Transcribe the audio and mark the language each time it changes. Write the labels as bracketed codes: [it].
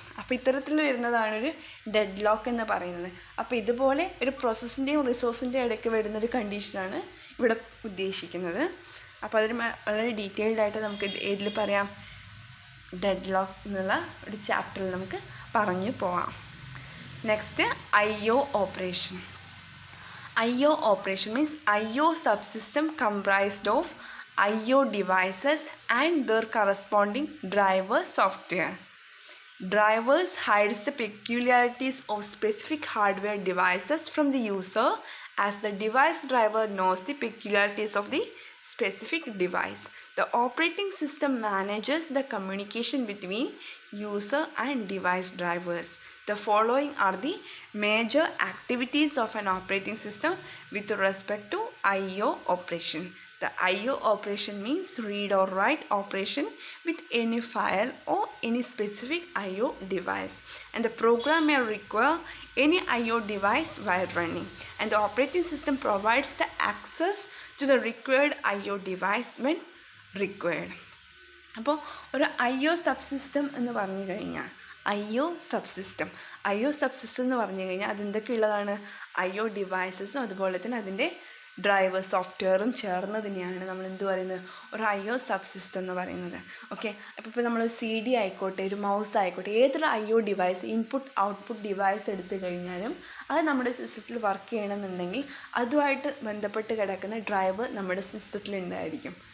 [ml] അപ്പോൾ ഇത്തരത്തിൽ വരുന്നതാണ് ഒരു ഡെഡ് ലോക്ക് എന്ന് പറയുന്നത്. അപ്പോൾ ഇതുപോലെ ഒരു പ്രോസസ്സിൻ്റെയും റിസോഴ്സിൻ്റെയും ഇടയ്ക്ക് വരുന്നൊരു കണ്ടീഷനാണ് ഇവിടെ ഉദ്ദേശിക്കുന്നത്. അപ്പോൾ അതിന് വളരെ ഡീറ്റെയിൽഡ് ആയിട്ട് നമുക്ക് ഏതിൽ പറയാം, ഡെഡ് ലോക്ക് എന്നുള്ള ഒരു ചാപ്റ്ററിൽ നമുക്ക് പറഞ്ഞു പോവാം. [en] Next IO operation. IO operation means IO subsystem comprised of IO devices and their corresponding driver software. Drivers hides the peculiarities of specific hardware devices from the user, as the device driver knows the peculiarities of the specific device. The operating system manages the communication between user and device drivers. The following are the major activities of an operating system with respect to IO operation. The I/O operation means read or write operation with any file or any specific I/O device, and the program may require any I/O device while running, and the operating system provides the access to the required I/O device when required. [ml] അപ്പോൾ ഒരു I/O subsystem എന്ന് പറഞ്ഞു കഴിഞ്ഞാൽ I/O subsystem എന്ന് പറഞ്ഞു കഴിഞ്ഞാൽ അതെന്തൊക്കെയുള്ളതാണ്? I/O ഡിവൈസസും അതുപോലെ തന്നെ അതിൻ്റെ ഡ്രൈവർ സോഫ്റ്റ്വെയറും ചേർന്നതിനെയാണ് നമ്മൾ എന്ത് പറയുന്നത്? ഒരു I/O സബ്സിസ്റ്റം എന്ന് പറയുന്നത്. ഓക്കെ, അപ്പോൾ ഇപ്പോൾ നമ്മൾ CD ആയിക്കോട്ടെ, ഒരു മൗസ് ആയിക്കോട്ടെ, ഏതൊരു I/O device, input output device എടുത്തു കഴിഞ്ഞാലും അത് നമ്മുടെ സിസ്റ്റത്തിൽ വർക്ക് ചെയ്യണമെന്നുണ്ടെങ്കിൽ അതുമായിട്ട് ബന്ധപ്പെട്ട് കിടക്കുന്ന ഡ്രൈവർ നമ്മുടെ സിസ്റ്റത്തിൽ ഉണ്ടായിരിക്കും.